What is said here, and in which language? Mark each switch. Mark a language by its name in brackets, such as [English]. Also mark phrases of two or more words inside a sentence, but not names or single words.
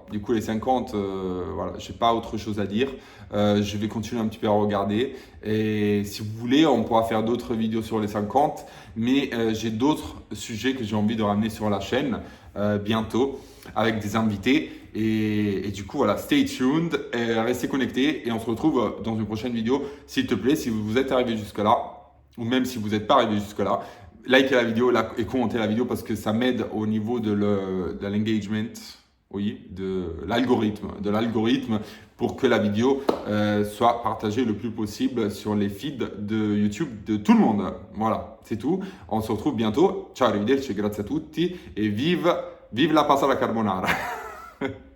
[French] Du coup, les 50, voilà, j'ai pas autre chose à dire. Je vais continuer un petit peu à regarder. Et si vous voulez, on pourra faire d'autres vidéos sur les 50. Mais j'ai d'autres sujets que j'ai envie de ramener sur la chaîne bientôt avec des invités. Et du coup, voilà, [English] stay tuned, [French] restez connectés et on se retrouve dans une prochaine vidéo. S'il te plaît, si vous êtes arrivé jusque-là, ou même si vous n'êtes pas arrivé jusque-là, likez la vidéo et commentez la vidéo parce que ça m'aide au niveau de l'engagement, oui, de l'algorithme pour que la vidéo soit partagée le plus possible sur les feeds de YouTube de tout le monde. Voilà, c'est tout. On se retrouve bientôt. [Italian] Ciao, arrivederci, grazie a tutti [French] et vive [Italian] la pasta alla carbonara.